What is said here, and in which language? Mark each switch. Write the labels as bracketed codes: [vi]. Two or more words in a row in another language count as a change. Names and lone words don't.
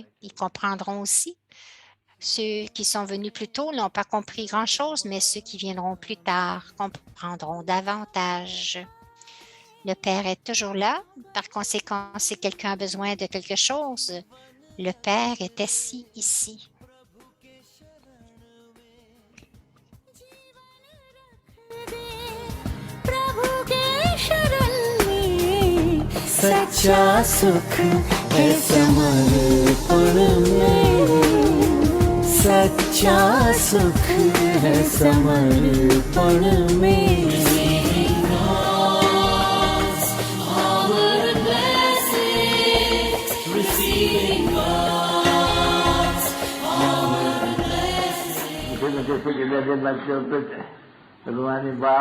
[fr] Ils comprendront aussi. Ceux qui sont venus plus tôt n'ont pas compris grand-chose, mais ceux qui viendront plus tard comprendront davantage. Le Père est toujours là. Par conséquent, si quelqu'un a besoin de quelque chose, le Père est assis ici. [hi] सच्चा सुख है समर्पण में सच्चा सुख है समर्पण में जैसे कि मेरे बच्चे होते थे भगवानी बाप